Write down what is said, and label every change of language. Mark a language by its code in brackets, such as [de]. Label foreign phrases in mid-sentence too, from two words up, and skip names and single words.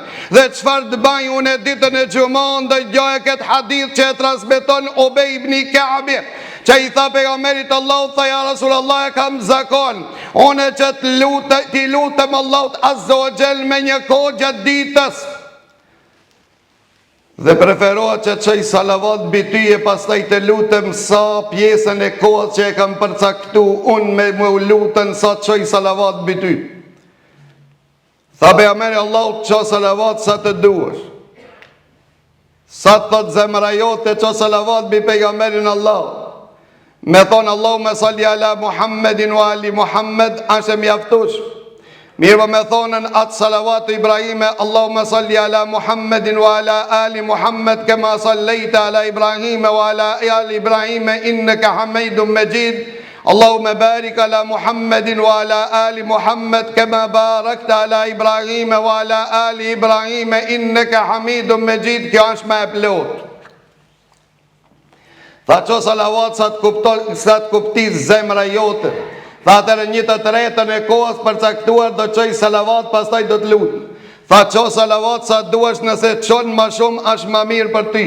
[sq] Dhe çfarë të bëj unë ditën e xumës, ndëgjoj këtë hadith që e transmeton Ubej ibn Ka'bi, që i tha pejgamberit Allahut, tha [ar] يا رسول الله, [sq] e kam zakon, unë që ti lutem Allahut [ar] عز وجل [sq] me një kohë gjatë ditës, dhe preferohet që çoj salavat mbi ty e pastaj të lutem sa pjesën e kohës që e kam përcaktu unë me më lutën sa çoj salavat mbi ty. Tha pejgamberi Allahut, ço salavat sa të duash. Sa të thot zemra jote, ço salavat mbi pejgamberin Allah. Me thonë [ar] اللهم صل على محمد وآل محمد, [sq] është e mjaftush. Mirë me thonën atë salavatu Ibrahime, [ar] اللهم صل على محمد وعلى آل محمد كما صليت على إبراهيم وعلى آل إبراهيم إنك حميد مجيد. اللهم بارك على محمد وعلى آل محمد كما باركت على إبراهيم وعلى آل إبراهيم إنك حميد مجيد. [sq] Kjo është me e plot. Tha qo salavat sa të kuptis zemra jote. Tha atërë një të tretën e kohës përcaktuar do qoj salavat, pastaj do të lutë. Tha qo salavat sa duesh, nëse qonë ma shumë është ma mirë për ty.